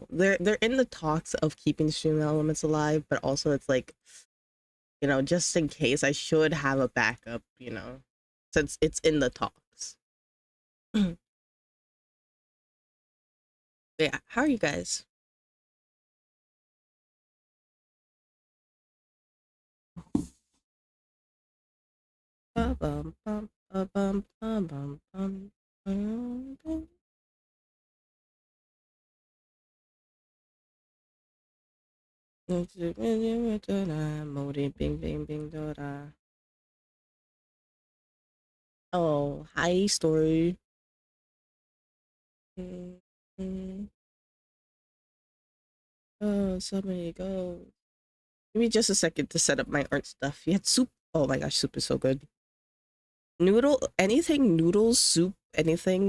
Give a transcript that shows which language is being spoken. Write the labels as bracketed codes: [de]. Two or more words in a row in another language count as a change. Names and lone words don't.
[en] They're in the talks of keeping Stream Elements alive, but also it's like, just in case I should have a backup, since it's in the talks. Yeah, how are you guys? Ba-bum, bum, ba-bum, bum, bum, bum, bum. Modi bing bing bing da. Oh, hi, story. Mm, mm. Oh, so many go. Give me just a second to set up my art stuff. You had soup. Oh my gosh, soup is so good. Noodle, anything, noodles, soup, anything.